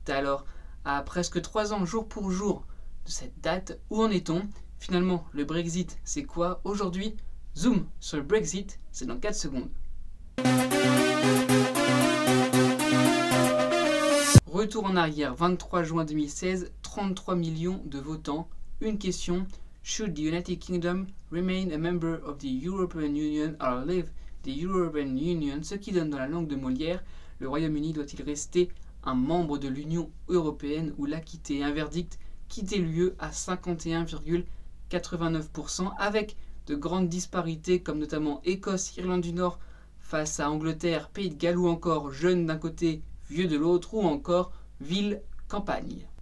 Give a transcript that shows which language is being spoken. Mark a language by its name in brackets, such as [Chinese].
[French] Alors, à presque 3 ans jour pour jour de cette date, où en est-on? Finalement, le Brexit, c'est quoi aujourd'hui? Zoom sur le Brexit, c'est dans 4 secondes. Retour en arrière, 23 juin 2016, 33 millions de votants. Une question: [English] Should the United Kingdom remain a member of the European Union or leave the European Union? [French] Ce qui donne dans la langue de Molière: le Royaume-Uni doit-il rester un membre de l'Union européenne ou la quitter? Un verdict quitter l'UE à 51,89%, avec de grandes disparités comme notamment Écosse, Irlande du Nord face à Angleterre, Pays de Galles, ou encore jeunes d'un côté, vieux de l'autre, ou encore ville, campagne.